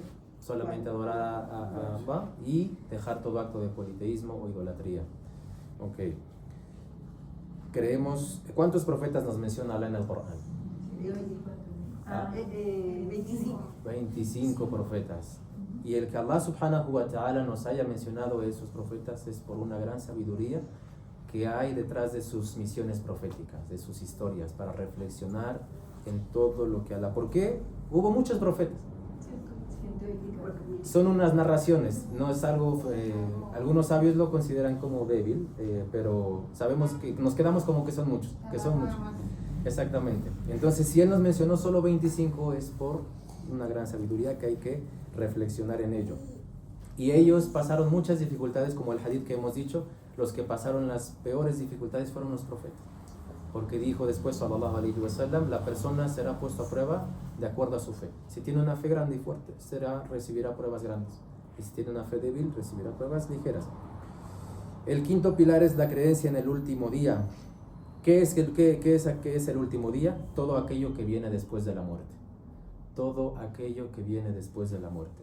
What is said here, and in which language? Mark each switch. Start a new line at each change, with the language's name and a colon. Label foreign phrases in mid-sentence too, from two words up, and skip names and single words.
Spanish: Solamente adorar a Allah y dejar todo acto de politeísmo o idolatría. Ok. Creemos... ¿Cuántos profetas nos menciona Allah en el Corán? 25. 25 profetas. Y el que Allah
Arabic: سبحانه وتعالى
Spanish: nos haya mencionado esos profetas es por una gran sabiduría que hay detrás de sus misiones proféticas, de sus historias, para reflexionar en todo lo que Allah... ¿Por qué? Hubo muchos profetas. Son unas narraciones, no es algo... algunos sabios lo consideran como débil, pero sabemos que nos quedamos como que son muchos, Exactamente. Entonces, si Él nos mencionó solo 25, es por una gran sabiduría que hay que reflexionar en ello. Y ellos pasaron muchas dificultades, como el hadith que hemos dicho. los que pasaron las peores dificultades fueron los profetas. Porque dijo después,
Arabic: صلى الله عليه وسلم,
Spanish: la persona será puesta a prueba de acuerdo a su fe. Si tiene una fe grande y fuerte, recibirá pruebas grandes. Y si tiene una fe débil, recibirá pruebas ligeras. El quinto pilar es la creencia en el último día. ¿Qué es el último día? Todo aquello que viene después de la muerte. Todo aquello que viene después de la muerte.